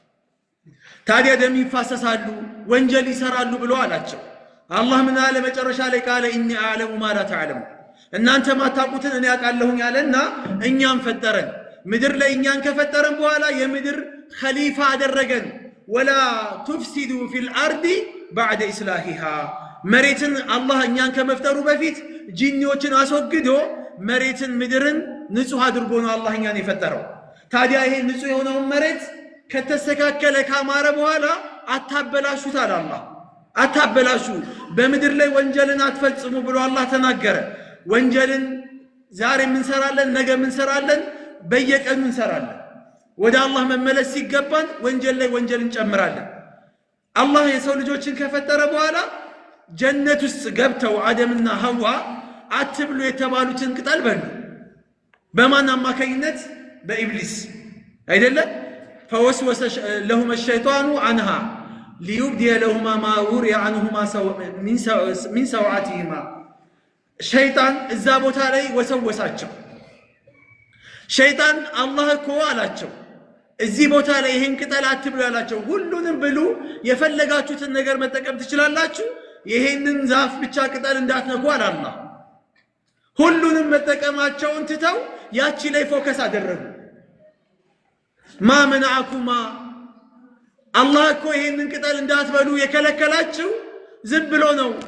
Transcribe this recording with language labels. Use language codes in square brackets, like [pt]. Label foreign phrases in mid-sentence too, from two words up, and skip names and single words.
[am] ታዲያ ደም ይፋሰሳሉ ወንጀል ይሰራሉ ብሎ አላቸው አላህ ምን አለ መጨረሻ ላይ [ar] قال إني أعلم ما لا تعلمون [am] እናንተ ማታውቁትን እኔ አውቃለሁኝ አለና እኛም ፈጠረን ምድር ላይ እኛን ከፈጠረን በኋላ የምድር ኸሊፋ አደረገን [ar] ولا تفسدوا في الأرض بعد إصلاحها [am] መሬትን አላህ እኛን ከመፍጠሩ በፊት ጂኒዎችን አስወግዶ መሬትን ምድርን ንጹህ አድርጎ ነው አላህ እኛን የፈጠረው ታዲያ ይሄ ንጹህ የሆነው መሬት ከተስተካከለ ካማረ በኋላ አታበላሹት አለ አላህ አታበላሹ በምድር ላይ ወንጀልን አትፈጽሙ ብሎ አላህ ተናገረ ወንጀልን ዛሬ ምን ሰራለን ነገ ምን ሰራለን በየቀኑ እንሰራለን ወደ አላህ መመለስ ሲገባን ወንጀል ላይ ወንጀልን ጨምራለን አላህ የሰው ልጆችን ከፈጠረ በኋላ ጀነት ውስጥ ገብተው አደምና ሐዋ አትብሉ የተባሉትን ቅጠል በሉ በማን አማካኝነት በኢብሊስ አይደለም [ar] فوسوس لهما الشيطان عنها ليبدي لهما ما وري عنهما من سوعتهما [am] شيطان እዛ ቦታ ላይ ወሰወሳቸው ሸይጣን አላህ እኮ አላቸው እዚህ ቦታ ላይ ይሄን ቅጠል አትብሉ ያላቸው ሁሉንም ብሉ የፈለጋችሁትን ነገር መጠቀም ትችላላችሁ ይሄንን ዛፍ ብቻ ቅጠል እንዳትነኩ አላህ ሁሉንም መጠቀማቸውን ትተው ያቺ ላይ ፎከስ አደረጉ [ar] ما منعكما [am] አላህ እኮ ይሄንን ቅጠል እንዳትበሉ የከለከላችሁ ዝም ብሎ ነው